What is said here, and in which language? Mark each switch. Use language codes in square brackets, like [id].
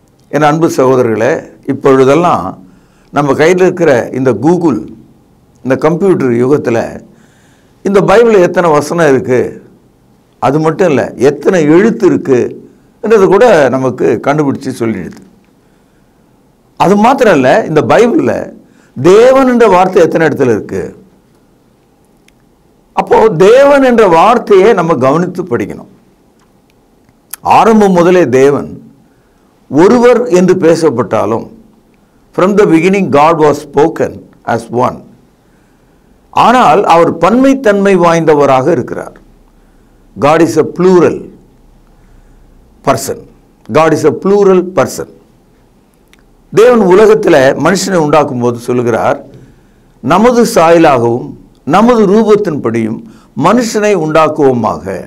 [ta] என் அன்பு சகோதரர்களே, இப்பொழுதெல்லாம் நம்ம கையில் இருக்கிற இந்த கூகுள், இந்த கம்ப்யூட்டர் யுகத்தில் இந்த பைபிளில் எத்தனை வசனம் இருக்குது, அது மட்டும் இல்லை எத்தனை எழுத்து இருக்குது என்றது கூட நமக்கு கண்டுபிடிச்சி சொல்லிடுது. அது மாத்திரம் இல்லை, இந்த பைபிளில் தேவன் என்ற வார்த்தை எத்தனை இடத்துல இருக்கு? அப்போ தேவன் என்ற வார்த்தையை நம்ம கவனித்து படிக்கணும். ஆரம்பம் முதலே தேவன் ஒருவர் என்று பேசப்பட்டாலும் [en] from the beginning God was spoken as one. [ta] ஆனால் அவர் பன்மைத்தன்மை வாய்ந்தவராக இருக்கிறார். [en] God is a plural person. God is a plural person. [ta] தேவன் உலகத்தில் மனுஷனை உண்டாக்கும் போது சொல்லுகிறார், நமது சாயலாகவும் நமது ரூபத்தின்படியும் மனுஷனை உண்டாக்குவோமாக.